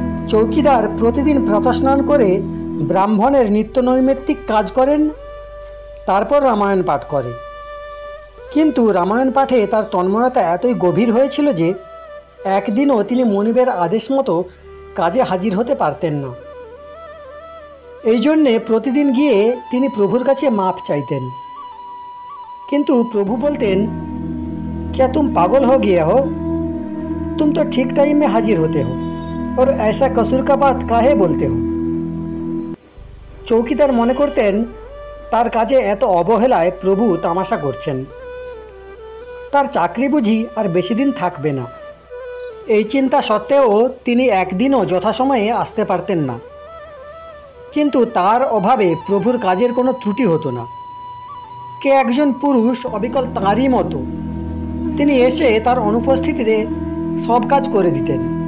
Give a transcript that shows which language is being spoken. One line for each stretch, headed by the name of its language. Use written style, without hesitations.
Bangla: চৌকিদার প্রতিদিন প্রাতঃস্নান করে ব্রাহ্মণের নিত্য নৈমিত্তিক কাজ করেন, তারপর রামায়ণ পাঠ করে। কিন্তু রামায়ণ পাঠে তার তন্ময়তা এতই গভীর হয়েছিল যে একদিনও তিনি মনিবের আদেশ মতো কাজে হাজির হতে পারতেন না। এই জন্যে প্রতিদিন গিয়ে তিনি প্রভুর কাছে মাপ চাইতেন। কিন্তু প্রভু বলতেন,
Hindi: क्या तुम पागल हो गए हो? तुम तो ठीक टाइम में हाजिर होते हो और ऐसा कसूर का बात काहे बोलते हो?
Bangla: চৌকিদার মনে করতেন তার কাজে এত অবহেলায় প্রভু তামাশা করছেন, তার চাকরি বুঝি আর বেশি দিন থাকবে না। এই চিন্তা সত্ত্বেও তিনি একদিনও যথাসময়ে আসতে পারতেন না। কিন্তু তার অভাবে প্রভুর কাজের কোনো ত্রুটি হতো না। কে একজন পুরুষ অবিকল তাঁরই মতো, তিনি এসে তার অনুপস্থিতিতে সব কাজ করে দিতেন।